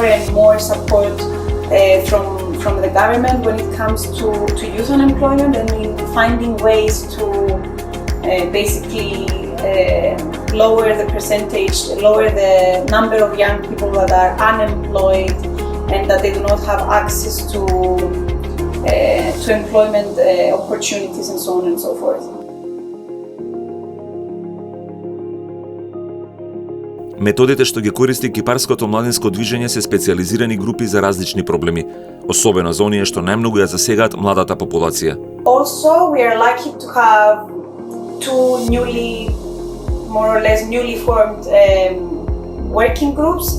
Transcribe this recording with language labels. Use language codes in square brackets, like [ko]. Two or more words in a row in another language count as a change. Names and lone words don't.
[en] and more support from the government when it comes to youth unemployment and in finding ways to basically lower the percentage, lower the number of young people that are unemployed and that they do not have access to employment opportunities and so on and so forth. [mk] Методите што ги користи кипарското младинско движење се специализирани групи за различни проблеми, особено за оние што најмногу ја засегаат младата популација. [en] Also, we are lucky to have two more or less newly formed working groups.